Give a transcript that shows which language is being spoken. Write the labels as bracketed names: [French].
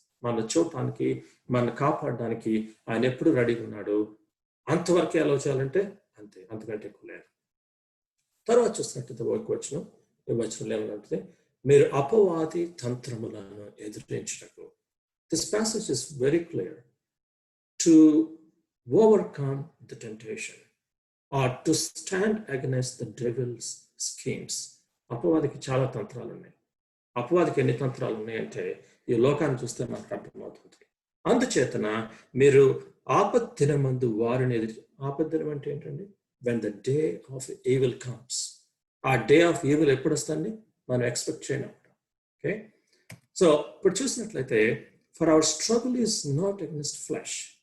[Telugu] మన చూడటానికి, మన కాపాడడానికి ఆయన ఎప్పుడు రెడీగా ఉన్నాడు. అంతవరకే అలౌ చేయాలంటే అంతే, అంతకంటే ఎక్కువ లేదు. తర్వాత చూసినట్టు వచనం ఏమంటుంది, మీరు అపవాది తంత్రములను ఎదురించుటకు. [English] This passage is very clear. To overcome the temptation or to stand against the devil's schemes. [Telugu] అపవాదికి చాలా తంత్రాలు ఉన్నాయి. అపవాదికి ఎన్ని తంత్రాలు ఉన్నాయంటే ఈ లోకాన్ని చూస్తే మనకు అర్థమవుతుంది. అందుచేతన మీరు ఆపద్దినమందు వారిని ఆపద్దినం అంటే ఏంటండి? [English] when the day of evil comes. ఆ day of evil [Telugu] ఎప్పుడు వస్తుంది? మనం [English] expect [Telugu] చేయనప్పుడు. [English] okay, so [Telugu] ఇప్పుడు చూసినట్లయితే [English] For our struggle is not against flesh.